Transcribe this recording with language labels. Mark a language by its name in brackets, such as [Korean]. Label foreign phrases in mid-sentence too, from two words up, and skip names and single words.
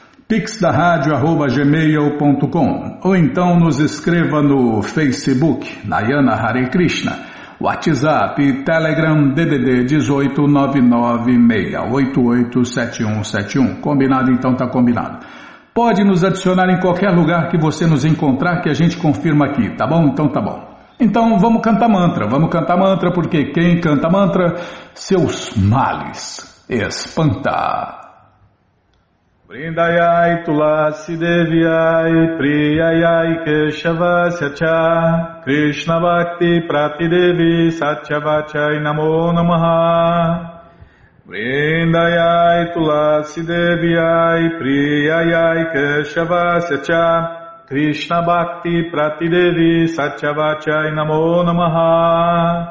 [Portuguese] pixdaradio@gmail.com ou então nos escreva no Facebook, Nayana Hare Krishna, WhatsApp, Telegram, DDD 18 996887171. Combinado? Então tá combinado. Pode nos adicionar em qualquer lugar que você nos encontrar que a gente confirma aqui, tá bom? Então tá bom. Então vamos cantar mantra, porque quem canta mantra, seus males espanta. [Sanskrit] वृन्दायै तुलसी देव्यै प्रियायै केशवस्य च कृष्ण भक्ति प्रदेवि सत्यवत्यै नमो नमः. वृन्दायै तुलसी देव्यै प्रियायै केशवस्य च कृष्ण भक्ति प्रदेवि सत्यवत्यै नमो नमः.